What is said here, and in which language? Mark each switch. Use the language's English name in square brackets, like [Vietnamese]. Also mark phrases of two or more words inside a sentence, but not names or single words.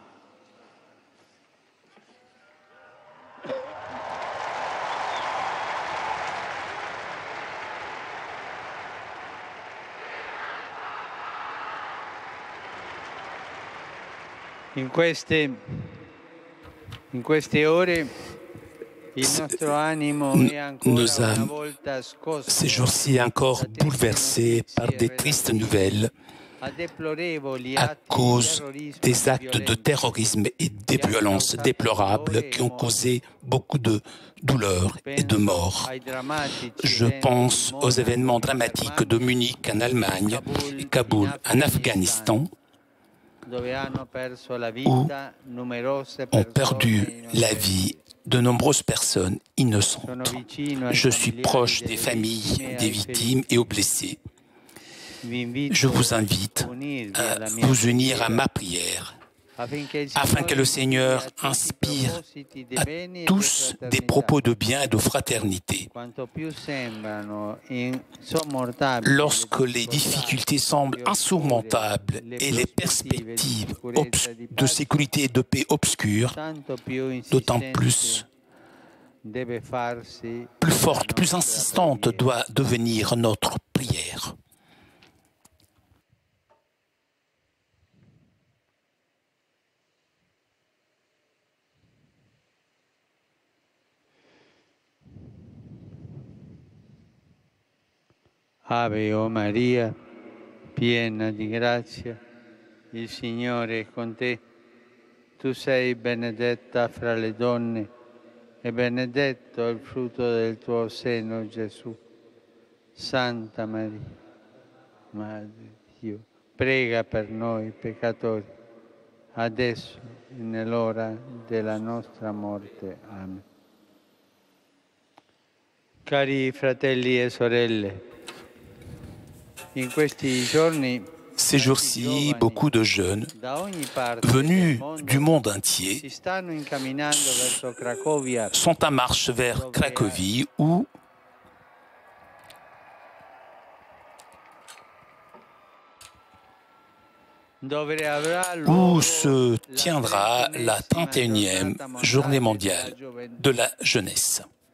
[Italian] In queste ore il nostro animo è ancora [French] Nos [Italian] una [French] âmes, [Italian] volta scosso [French] ces jours-ci encore bouleversés par des tristes nouvelles [Italian] a deplorevoli [French] à [Italian] atti di [French] cause [Italian] terrorismo [French] des actes de [Italian] violenti [French] terrorisme et des violences déplorables qui ont causé beaucoup de douleurs et de morts. [Italian] ai drammatici [French] Je [Italian] eventi [French] pense [Italian] di [French] aux [Italian] Monaco [French] événements [Italian] in [French] dramatiques de [Italian] Germania, [French] Munich en Allemagne et Kaboul en Afghanistan, [Italian] dove hanno perso la vita numerose [French] ont [Italian] persone [French] perdu la [Italian] innocenti. [French] vie de nombreuses personnes innocentes. [Italian] Sono vicino ai [French] Je suis [Italian] familiari [French] proche [Italian] delle [French] des familles, [Italian] vittime e [French] des [Italian] ai [French] victimes et aux blessés. [Italian] Vi invito [French] Je vous invite [Italian] a unirvi [French] à [Italian] alla mia [French] vous unir à [Italian] preghiera [French] ma prière afin que le Seigneur inspire à tous des propos de bien et de fraternité. Lorsque les difficultés semblent insurmontables et les perspectives de sécurité et de paix obscures, d'autant plus forte, plus insistante doit devenir notre prière. [Italian] Ave o Maria, piena di grazia, il Signore è con te. Tu sei benedetta fra le donne e benedetto il frutto del tuo seno, Gesù. Santa Maria, Madre di Dio, prega per noi peccatori, adesso e nell'ora della nostra morte. Amen. Cari fratelli e sorelle, in questi giorni [French] Ces jours-ci, beaucoup de jeunes venus du monde entier [Italian] si stanno incamminando verso Cracovia [French] sont en marche vers Cracovie où se tiendra la 31e journée mondiale de la jeunesse.